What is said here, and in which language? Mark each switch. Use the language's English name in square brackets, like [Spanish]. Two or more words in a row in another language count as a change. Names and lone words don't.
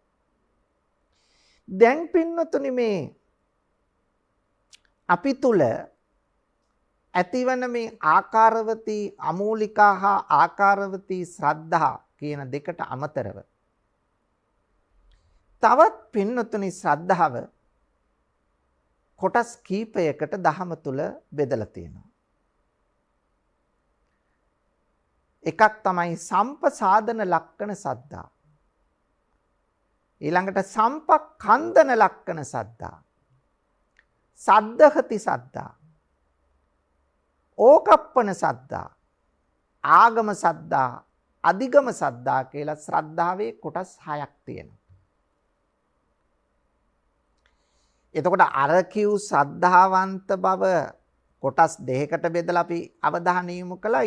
[Sinhala] දැන් පින්වතුනි මේ අපි තුල ඇතිවන මේ ආකාරවතී අමූලිකා හා ආකාරවතී ශ්‍රද්ධා කියන දෙකට අමතරව තවත් පින්වතුනි ශ්‍රද්ධාව කොටස් කීපයකට දහම තුල බෙදලා තියෙනවා. එකක් තමයි [Pali] සම්පසාදන ලක්කන සද්ධා. ඊළඟට සම්පක්ඛන්දන ලක්කන සද්ධා. සද්ධහති සද්ධා. ඕකප්පන සද්ධා. ආගම සද්ධා, අධිගම සද්ධා [Sinhala] කියලා ශ්‍රද්ධාවේ කොටස් 6ක් තියෙනවා. එතකොට අර කිව් ශ්‍රද්ධාවන්ත බව කොටස් දෙකකට බෙදලා අපි අවධානය යොමු කළා.